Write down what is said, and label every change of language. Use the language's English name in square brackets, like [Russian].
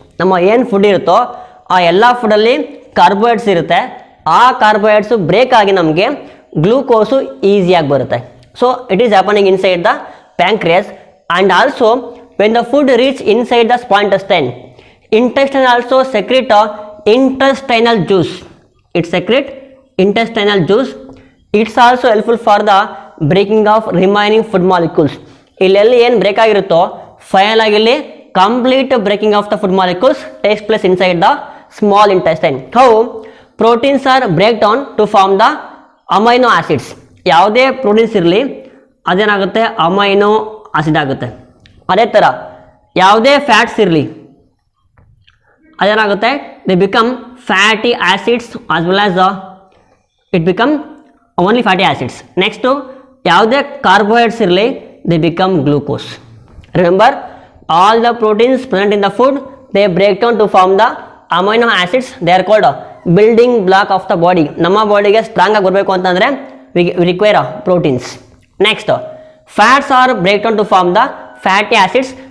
[Kannada] ನಮ್ಮ ಏನು ಫುಡ್ ಇರುತ್ತೋ ಆ ಎಲ್ಲ ಫುಡ್ಡಲ್ಲಿ ಕಾರ್ಬೋಹೈಡ್ರೇಟ್ಸ್ ಇರುತ್ತೆ. ಆ ಕಾರ್ಬೋಹೈಡ್ರೇಟ್ಸು ಬ್ರೇಕ್ ಆಗಿ ನಮಗೆ ಗ್ಲೂಕೋಸು ಈಸಿಯಾಗಿ ಬರುತ್ತೆ. [English] So it is happening inside the pancreas. And also when the food reach inside the small intestine also secrete intestinal juice. It secrete intestinal juice. It's also helpful for the breaking of remaining food molecules. [Kannada] ಇಲ್ಲೆಲ್ಲಿ ಏನು break ಆಗಿರುತ್ತೋ final ಆಗಿ ಇಲ್ಲಿ [English] Complete breaking of the food molecules takes place inside the small intestine. How proteins are break down to form the amino acids. [Kannada] ಯಾವುದೇ proteins ಇರಲಿ ಅದೇನಾಗುತ್ತೆ, amino acid ಆಗುತ್ತೆ. ಅದೇ ಥರ ಯಾವುದೇ ಫ್ಯಾಟ್ಸ್ ಇರಲಿ ಅದೇನಾಗುತ್ತೆ, [English] They become fatty acids as well as it become only fatty acids. Next [Kannada] ಯಾವುದೇ ಕಾರ್ಬೋಹೈಡ್ರೇಟ್ಸ್ ಇರಲಿ [English] They become glucose. Remember, all the proteins present in the food they break down to form the amino acids. They are called building block of the body. [Kannada] ನಮ್ಮ ಬಾಡಿಗೆ strong ಆಗಿ ಬರಬೇಕು ಅಂತಂದರೆ [English] We require proteins. Next, fats are break down to form the fatty acids.